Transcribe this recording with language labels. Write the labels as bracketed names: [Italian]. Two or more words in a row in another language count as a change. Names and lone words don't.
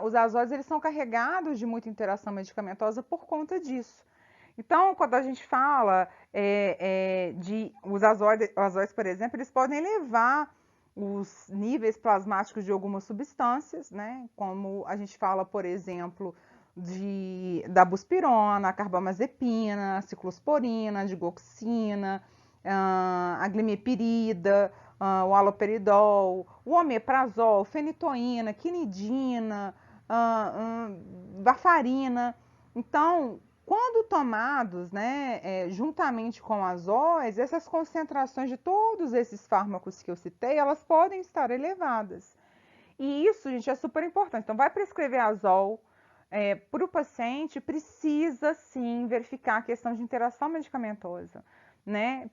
[Portuguese] Os azóis, eles são carregados de muita interação medicamentosa por conta disso. Então, quando a gente fala de os azóis, por exemplo, eles podem elevar os níveis plasmáticos de algumas substâncias, né? Como a gente fala, por exemplo, da buspirona, a carbamazepina, a ciclosporina, a digoxina, a glimepirida, o haloperidol, o omeprazol, fenitoína, quinidina, varfarina. Então, quando tomados, né, juntamente com azóis, essas concentrações de todos esses fármacos que eu citei, elas podem estar elevadas. E isso, gente, é super importante. Então, vai prescrever azol. Para o paciente, precisa sim verificar a questão de interação medicamentosa, né?